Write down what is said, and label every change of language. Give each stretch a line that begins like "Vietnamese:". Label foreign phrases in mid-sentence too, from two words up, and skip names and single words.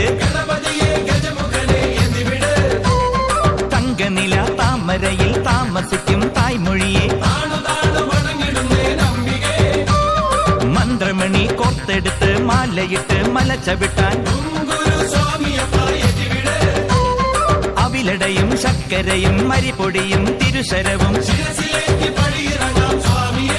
Malayalam: ഗണപതിയെ ഗജമുഖനെ എന്നിവിടെ
Tamil: தங்க நிலா தாமரையில் தாமசிக்கும் தாய்மொழியே
Malayalam: താണു താണു വണങ്ങിടുന്നേ നമ്പികേ മന്ത്രമണി കോർത്തെടുത്ത് മാലയിട്ട് മലച്ചവിട്ടാൻ ഗുരു സ്വാമിയപ്പ എന്നിവിടെ അവിലടയും ശർക്കരയും മരിപ്പൊടിയും തിരുശരവും ശിരസിലേക്ക് പടിയിറങ്ങാം സ്വാമിയേ